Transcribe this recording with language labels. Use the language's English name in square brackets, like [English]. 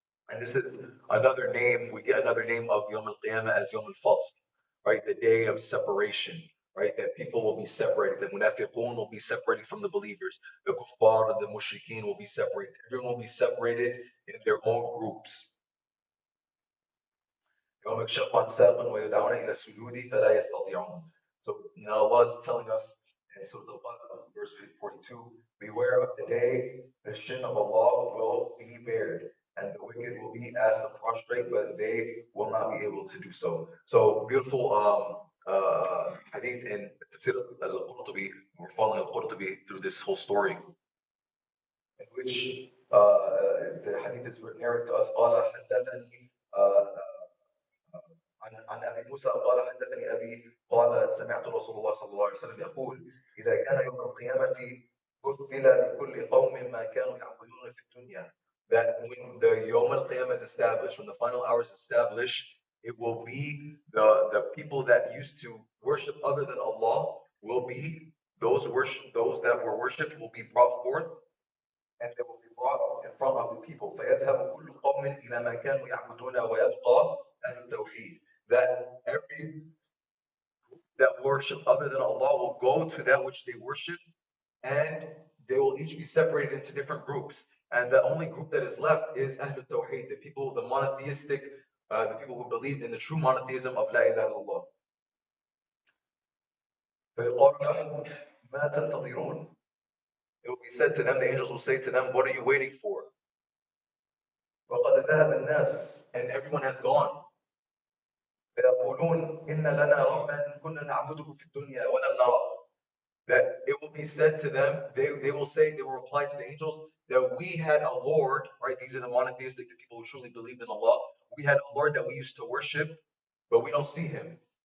[English] And this is another name, we get another name of Yawm al-Qiyamah as Yawm al-Fasl, right? The day of separation, right? That people will be separated. The munafiqun will be separated from the believers. The kuffar and the mushrikeen will be separated. Everyone will be separated in their own groups. [Arabic] يوم يكشف عن ساق ويدعون إلى السجود فلا يستطيعون. [English] So now Allah is telling us in Surah Al-Baqarah, verse 42, beware of the day the shin of Allah will be bared, and the wicked will be asked to prostrate, but they will not be able to do so. So beautiful hadith in Tafsir al-Qurtubi. We're following al-Qurtubi through this whole story, in which the hadith is narrated to us. [Arabic] قال حدثني عن ابي موسى قال حدثني ابي قال سمعت رسول الله صلى الله عليه وسلم يقول اذا كان يوم القيامه مثل لكل قوم ما كانوا يعبدون في الدنيا. [English] That when the Yom al Qiyamah is established, when the final hour is established, it will be the people that used to worship other than Allah will be those that were worshipped will be brought forth, and they will be brought in front of the people. [Arabic] فيذهب كل قوم إلى ما كانوا يعبدون ويبقى أهل التوحيد. [English] That every that worship other than Allah will go to that which they worship, and they will each be separated into different groups. And the only group that is left is Ahlul Tawheed, the people, the monotheistic, the people who believe in the true monotheism of La ilaha illallah. [Arabic] فيقال لهم ما تنتظرون. [English] It will be said to them, the angels will say to them, what are you waiting for? [Arabic] وقد ذهب الناس, [English] and everyone has gone. [Arabic] فيقولون إن لنا ربا كنا نعبده في الدنيا ولم نرى. [English] That it will be said to them, they will say, they will reply to the angels, that we had a Lord, right? These are the monotheistic, the people who truly believed in Allah. We had a Lord that we used to worship, but we don't see him.